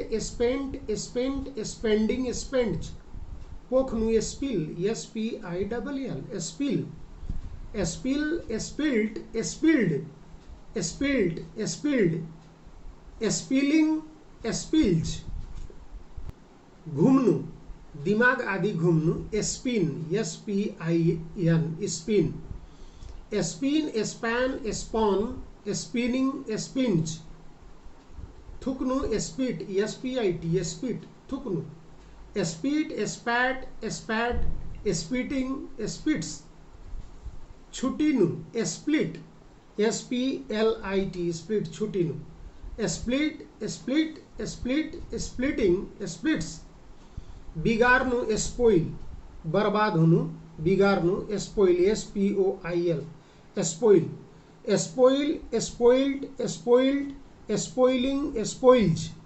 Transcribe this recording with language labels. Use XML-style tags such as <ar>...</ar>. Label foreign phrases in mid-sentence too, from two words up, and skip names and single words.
<en>spend spend spending spends पोख्नु spill SPILL spill spill spilled spilled spilled spilled spilling spills</en> <ne>घुम्नु दिमाग आदि घुम्नु</ne> <en>spin SPIN spin spin span spun spinning spins थुक्नु spit SPIT spit थुक्नु spit spat spat spitting spits छुटिनु split SPLIT split छुटिनु split split split splitting splits बिगार्नु spoil</en> <ne>बर्बाद हुनु बिगार्नु</ne> <en>spoil SPOIL spoil spoil spoiled spoiled spoiling spoils</en>